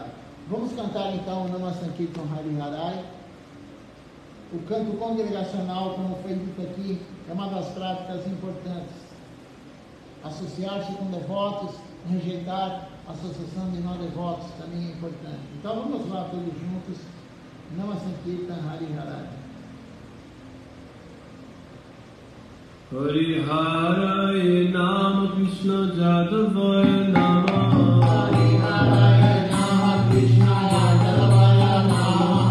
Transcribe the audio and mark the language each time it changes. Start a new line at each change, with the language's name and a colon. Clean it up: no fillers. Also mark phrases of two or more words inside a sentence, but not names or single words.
Portuguese: Vamos cantar então o Nama Sankirtan Hari Harai. O canto congregacional, como foi dito aqui, é uma das práticas importantes. Associar-se com devotos, rejeitar a associação de não devotos também é importante. Então vamos lá todos juntos,
Sanskrit: Nama Sankirtan Hari Harai. Hari Harai Nama Krishna Jadavaya Nama. Hari Harai Nama Krishna Jadavaya Nama.